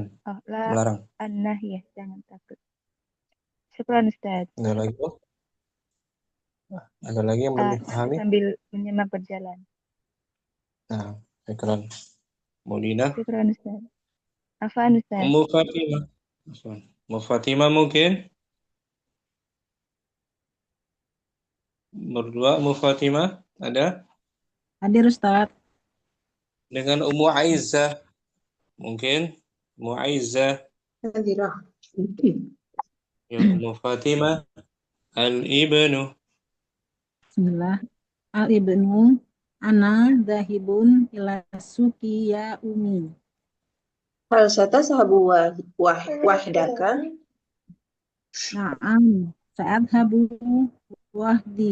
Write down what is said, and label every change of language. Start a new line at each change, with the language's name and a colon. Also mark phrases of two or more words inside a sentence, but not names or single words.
Indonesian: Oh la melarang. anahiyah jangan takut. Syukran Ustadz. Ada lagi? Ada lagi yang belum Saya dipahami? sambil menyimak berjalan. Nah, syukran. Maulina. Syukran Ustadz. Afaan Ustadz. Ummu Fatimah. Afwan. Ummu Fatimah mungkin? Berdua Ummu Fatimah ada? Hadir Ustaz. Dengan Ummu Aizzah mungkin? Ummu Aizzah. Hadirah. Ya, Ummu Fatimah.
Arabic: Al-ibnu. Bismillah. الابن أنا ذاهب إلى السوق يا أمي. هل ستذهب وحدك? نعم سأذهب وحدي.